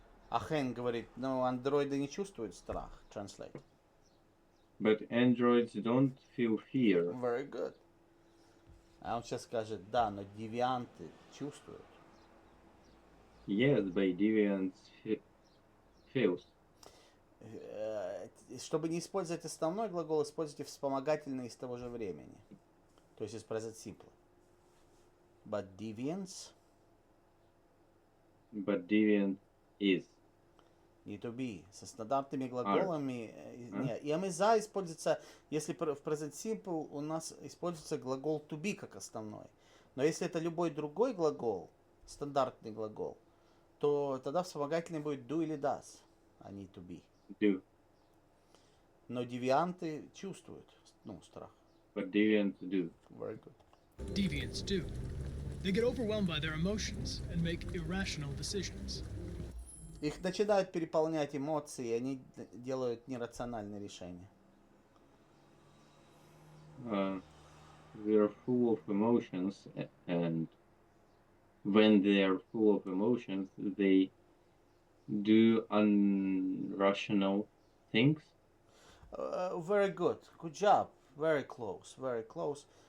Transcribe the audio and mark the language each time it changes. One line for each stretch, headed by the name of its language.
Russian: А Хэн говорит, ну, андроиды не чувствуют страх.
English: Translate. But androids don't feel fear. Very good.
Russian: А он сейчас скажет, да, но девианты чувствуют.
English: Yes, by deviants feels.
Russian: Чтобы не использовать основной глагол, используйте вспомогательный из того же времени. То есть из present simple.
English: But deviants is. Need to be.
Russian: Со стандартными глаголами. Нет,
English: am is are
Russian: используется, если в present simple у нас используется глагол to be как основной. Но если это любой другой глагол, стандартный глагол, то тогда вспомогательный будет do или does, а не to be.
English: Do.
Russian: Но девианты чувствуют, страх.
English: But deviants do. Very good. Deviants do. They get overwhelmed by their emotions and make irrational decisions.
Russian: Их начинают переполнять эмоции, и они делают нерациональные решения.
English: They're full of emotions, and when they are full of emotions, they do irrational things. Very good. Good job. Very close. Very close.